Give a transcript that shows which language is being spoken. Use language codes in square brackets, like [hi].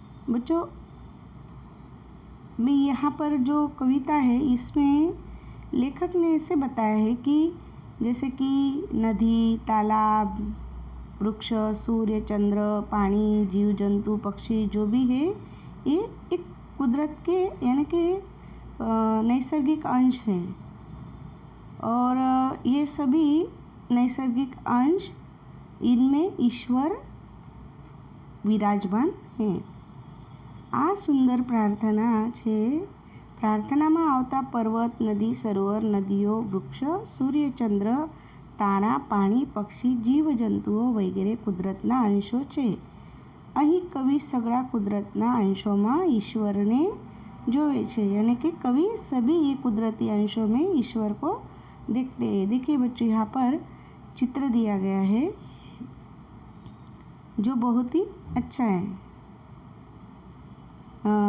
[hi] बच्चों मैं यहाँ पर जो कविता है इसमें लेखक ने ऐसे बताया है कि जैसे कि नदी, तालाब, वृक्ष, सूर्य, चंद्र, पानी, जीव जंतु, पक्षी जो भी है ये एक कुदरत के यानी कि नैसर्गिक अंश हैं और ये सभी नैसर्गिक अंश इनमें ईश्वर विराजमान हैं। [gu] આ સુંદર પ્રાર્થના છે। પ્રાર્થનામાં આવતા પર્વત, નદી, સરોવર, નદીઓ, વૃક્ષ, સૂર્ય, ચંદ્ર, તારા, પાણી, પક્ષી, જીવજંતુઓ વગેરે કુદરતના અંશો છે। અહીં કવિ સગળા કુદરતના અંશોમાં ઈશ્વરને જોવે છે [hi] यानी कि कवि सभी ये कुदरती अंशों में ईश्वर को देखते हैं। देखिए बच्चों यहाँ पर चित्र दिया गया है जो बहुत ही अच्छा है।